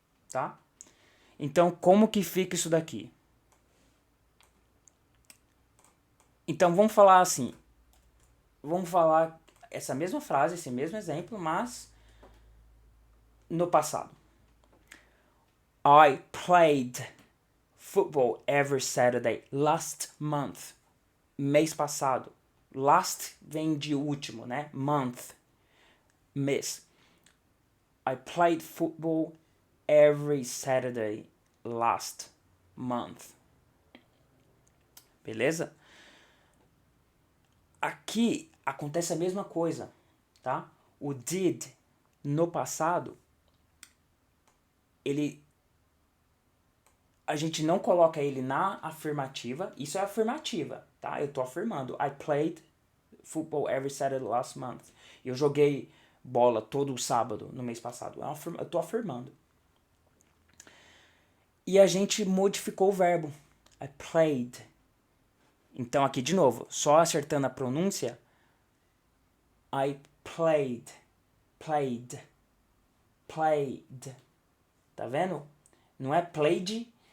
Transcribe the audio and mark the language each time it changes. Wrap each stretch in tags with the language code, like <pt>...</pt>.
<pt>Tá? Então, como que fica isso daqui? Então, vamos falar assim. Vamos falar essa mesma frase, esse mesmo exemplo, mas no passado.</pt> <en>I played football every Saturday last month.</en> <pt>Mês passado. Last vem de último, né? Month. Mês.</pt> <en>I played football every Saturday last month.</en> <pt>Beleza? Aqui acontece a mesma coisa, tá? O did no passado, a gente não coloca ele na afirmativa. Isso é afirmativa, tá? Eu tô afirmando.</pt> <en>I played football every Saturday last month.</en> <pt>Eu joguei bola todo sábado no mês passado. Eu tô afirmando. E a gente modificou o verbo. I played. Então aqui de novo, só acertando a pronúncia.</pt> <en>I played. Played. Played.</en> <pt>Tá vendo? Não é</pt> <en>played.</en>